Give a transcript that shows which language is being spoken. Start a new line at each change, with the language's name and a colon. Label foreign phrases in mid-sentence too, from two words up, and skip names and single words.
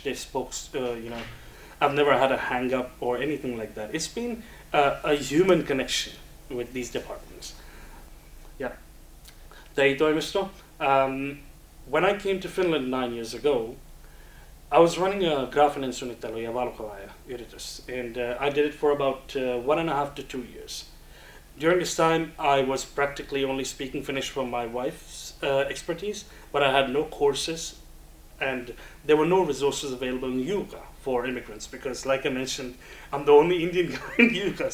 English: They spoke, I've never had a hang-up or anything like that. It's been a human connection with these departments. Yeah. TEI-toimisto. When I came to Finland 9 years ago, I was running a
Finnish: graafinen suunnittelu ja valokuvaaja-yritys,
English: and I did it for about 1.5 to 2 years. During this time, I was practically only speaking Finnish from my wife's expertise, but I had no courses, and there were no resources available in Juuka for immigrants, because like I mentioned, I'm the only Indian guy in Juuka.